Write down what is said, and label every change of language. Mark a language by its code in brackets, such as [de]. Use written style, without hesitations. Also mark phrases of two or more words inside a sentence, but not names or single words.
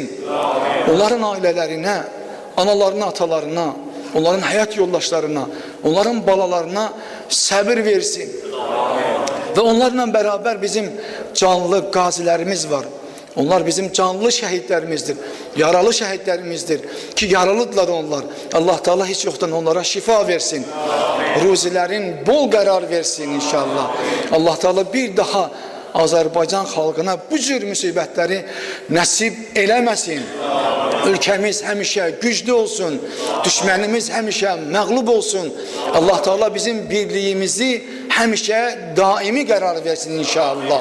[az] Onların ailələrinə, analarına, atalarına, onların həyat yoldaşlarına, onların balalarına səbir versin. Və onlarla bərabər bizim canlı qazilərimiz var. Onlar bizim canlı şehitlerimizdir, yaralı şehitlerimizdir ki yaralıdırlar onlar. [tr] Allah Teala hiç yoktan onlara şifa versin. Ruzilerin bol karar versin inşallah. [az] Allah Teala bir daha Azərbaycan xalqına bu cür müsibətləri nəsib eləməsin. Ülkemiz həmişə güclü olsun. Düşmənimiz həmişə məğlub olsun. Allah Teala bizim birliğimizi həmişə daimi qərar versin inşallah.